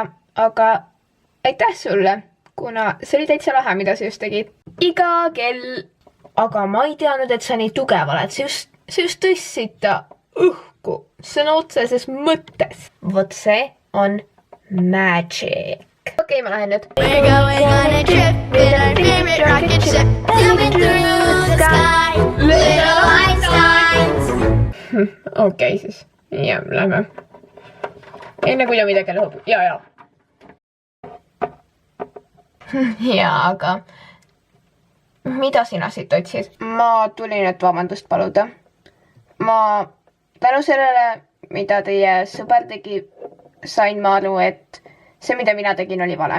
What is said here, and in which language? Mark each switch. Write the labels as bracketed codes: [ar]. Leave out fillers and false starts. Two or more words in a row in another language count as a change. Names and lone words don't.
[et] Aga aitäh sulle, kuna see oli täitsa lahe, mida sa just tegid. Iga kell. Aga ma ei teadnud, et sa nii tugev oled. Sa just tõstsid ta õhku. See on otseses mõttes. Vot see on magic. Okei, ma lähen nüüd. [en] We're going on a trip with our favorite rocket ship, zooming through the sky, little Einsteins. [et] Okei, siis. Ja, lähme. Enne kui ta midagi lõhub. Ja. Ja, aga mida sina siit otsid? Ma tulin, et vabandust paluda. Ma tänu sellele, mida teie sõber tegi, sain ma aru, et see, mida mina tegin, oli vale.